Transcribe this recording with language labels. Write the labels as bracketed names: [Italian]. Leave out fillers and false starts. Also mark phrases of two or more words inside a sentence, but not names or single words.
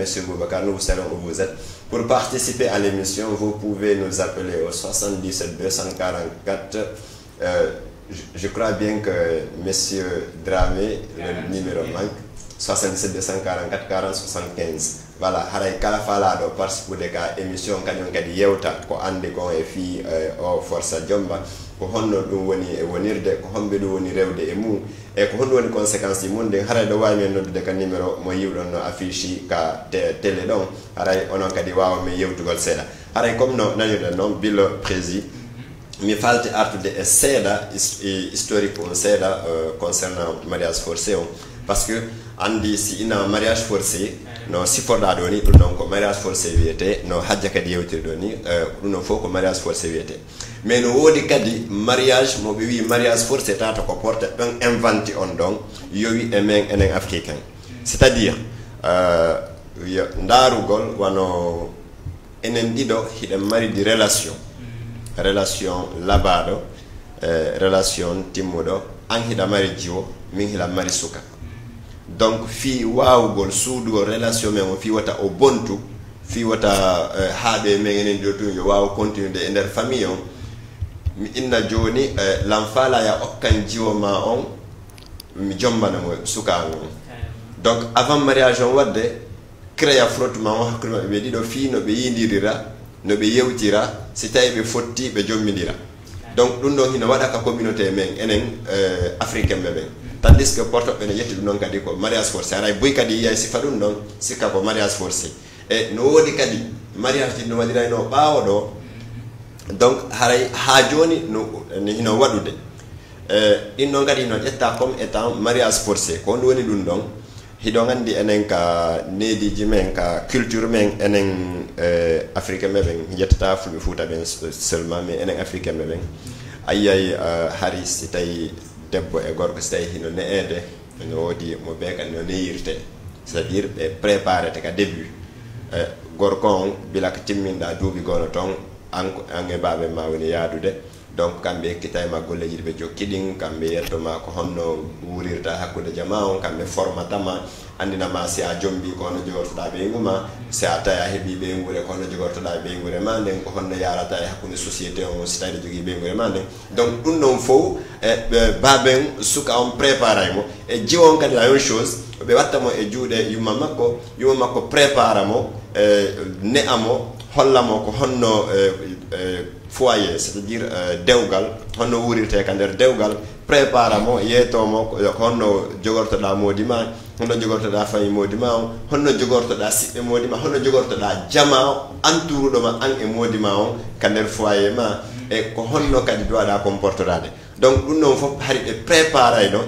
[French] Boubacar, nous vous saluons où vous êtes. Pour participer à l'émission, vous pouvez nous appeler au 77 244. Je crois bien que M. Dramé, le numéro manque, 77 244 40 75. Voilà, [Fula] haray kala falaɗo participe ka émission kañum kadi yewta ko andi ko e fi o força jomba ko honno ɗum woni e wonirde ko homɓe ɗum woni rewde e mum e ko honno woni conséquence ɗi mum nden haray ɗo wawi men noddude ka numéro mo yiwɗon no affiche ka télé ɗon haray onon kadi wawa men yewtugol seeɗa haray comme no nanirɗen noon bilo prési mi falti artude e seeɗa historique on seeɗa [French] concernant mariage forcé [Fula] on [French] parce que [Fula] andi si ina [French] mariage forcé [Fula] no siforɗa ɗo ni ɗum ɗon ko [French] mariage forcé [Fula] wiyete no hajja kadi yewtiri ɗo ni ɗum ɗon fof ko [French] mariage forcé [Fula] wiyete mais no woodi kadi mariage mo ɓe wi [French] mariage forcé [Fula] tata ko porte ɗon inventé on ɗon yowi e men enen [French] africain c'est à dire [Fula] ndarugol wano enen ɗiɗo hiɗen mari di relation labaɗo relation timmuɗo an hiɗa mari jiwo min hiɗa mari suka donc fi wawugol suudugol relation men o fi wata o bontu fi wata haaɓe men enen ɗo tun yo wawa continude e nder famille on mi inna joni l'enfala ya okkan jiwo ma on mi jombana mo suka on donc [French] avant mariage [Fula] on wadde [French] créa frottement [Fula] o hakkude maɓɓe ɓe ɗiɗo fi no ɓe yidirira no ɓe yewtira si tawi ɓe fotti ɓe jommidira donc ɗum ɗon hino waɗa ka communauté men enen africain ɓe ɓen [French] tandis que [Fula] portoɓe ne yetti ɗum noon kadi ko [French] mariage forcé [Fula] aray boy kadi yiyay sifa ɗum ɗon sikka ko [French] mariage forcé [Fula] e no woodi kadi mariage ɗi no waɗirayno ɓaawo ɗo donc haray ha joni no hino waɗude ɗin ɗon kadi hino ƴetta [French] comme étant mariage forcé [Fula] ko honɗum woni ɗum ɗon hiɗon anndi enen ka neediji men ka culture men enen africain ɓe ɓen yettata fulɓe fuuta ɓen [French] seulement mais [Fula] enen africain ɓe ɓen a yiyay hari si tawi debbo e gorko so tawi hino ne'ede no woodi mo ɓe kadi no neyirte [French] c'est à dire [Fula] ɓe préparete ka début gorko on bila ko timminɗa duuɓi gono toon an e baaɓe ma woni yaadude donc kamɓe ekkita e ma golleji ɗi ɓe jokkiɗin kamɓe yettoma ko honno wurirta hakkude jama on kamɓe formatama andinama si a jombi ko honno jogortoɗa ɓeygu ma si a tawi a heeɓi ɓeygure ko honno jogortoɗa e ɓeygure ma nden ko honno yarata e hakkude société on si tawi ɗe jogui ɓeygure ma nden donc ɗum ɗon fof e baaben suka on préparay mo e jiwo on kadi [French] la même chose [Fula] ɓe watta mo e juuɗe yumma makko prépara mo ne'a mo holla mo ko honno [French] foyer c'est à dire [Fula] dewgal honno wurirte ka nder dewgal prépara mo yeetomo ko honno jogortoɗa moodi ma honno jogortoɗa fayi moodi ma on honno jogortoɗa siɓɓe moodi ma honno jogortoɗa jama o enturuɗoma an e moodi ma on ka nder foyer ma e ko honno kadi duwaɗa comportorade donc ɗum ɗon fof hari ɓe préparay no